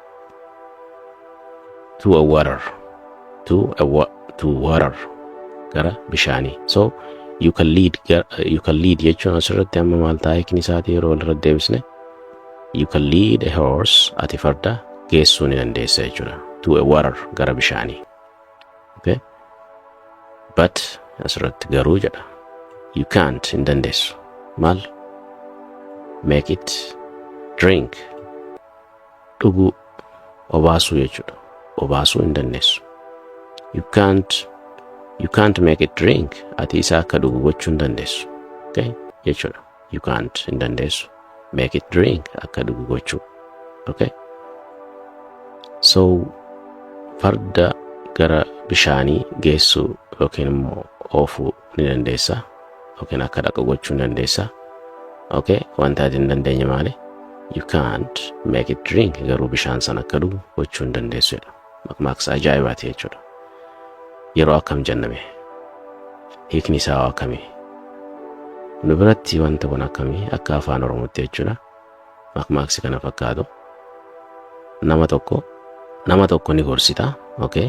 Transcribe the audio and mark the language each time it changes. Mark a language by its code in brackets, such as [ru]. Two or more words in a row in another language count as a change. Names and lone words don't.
[en] to water [om] gara bishaanii [en] so you can lead [om] jechuun asirratti amma maal ta'a hiikni isaatii yeroo walirra deebisne [en] you can lead a horse [om] ati farda geessuu ni dandeessa jechuudha [en] to a water [om] gara bishaanii [en] okay but [om] asirratti garuu jedha [en] you can't [om] in dandeessu maal make [en] it drink [om] dhuguu obaasuu jechuudha obaasuu in dandeessu [en] you can't make it drink [om] ati isa akka dhugu gochuu hin dandeessu okay jechuudha [en] you can't [om] in dandeessu [en] make it drink [om] akka dhugu gochuu [en] okay so [om] farda gara bishaanii geessuu yookiin immoo oofuu ni dandeessa yookiin akka dhaqa gochuu ni dandeessa okay wanta ati hin dandeenye maali [en] You can't make it drink. [om] Garuu bishaan sana akka dhugu gochuu hin dandeessuudha. Maqmaaqsa ajaa'ibaati jechuudha. Yeroo akkam jenname? Hiikni isaa akkamii? Nu biratti wanta kun akkamii akka afaan Oromootti jechuudha. Maqmaaqsi kana fakkaatu. Nama tokko ni gorsita, okay?